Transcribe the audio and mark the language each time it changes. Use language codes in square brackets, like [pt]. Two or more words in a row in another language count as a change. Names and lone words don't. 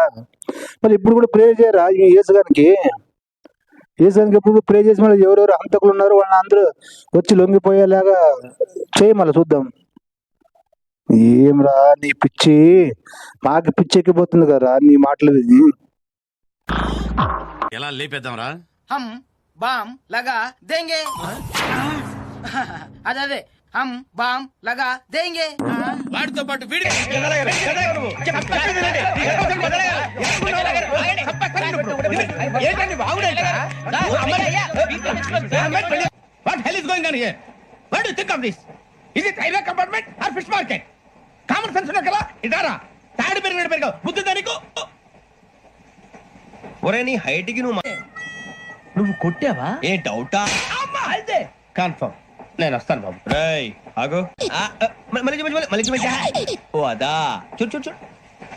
[te] మరి ఇప్పుడు కూడా ప్రేయర్ చేయరా యేసుగానికి ఎప్పుడు ప్రే చేసి మళ్ళీ ఎవరెవరు హంతకులు ఉన్నారు వాళ్ళని అందరూ వచ్చి లొంగిపోయేలాగా చేయి, మళ్ళీ చూద్దాం. ఏమ్రా నీ పిచ్చి, మాకు పిచ్చి ఎక్కిపోతుంది కదా నీ మాటలు విని. ఎలా లేపేద్దాం రా? [hi] हम बॉम लगा देंगे. అదే हम बॉम लगा देंगे. [te] వాడితో పాటు [en] What hell is going on here? What do you think of this? Is it railway compartment or fish market? Common sense [te] ఉన్నా కదా ఇదారా తాడి పెరిగిన బుద్ధి దానికి. ఒరే నీ హైట్ కి నువ్వు కొట్టావా? ఏ డౌటా? అమ్మా అయితే కన్ఫర్మ్ నేను వస్తాను బాబు. రేయ్ ఆగు. మళ్ళీ ఓ అదా చూడు చూడు చూడు.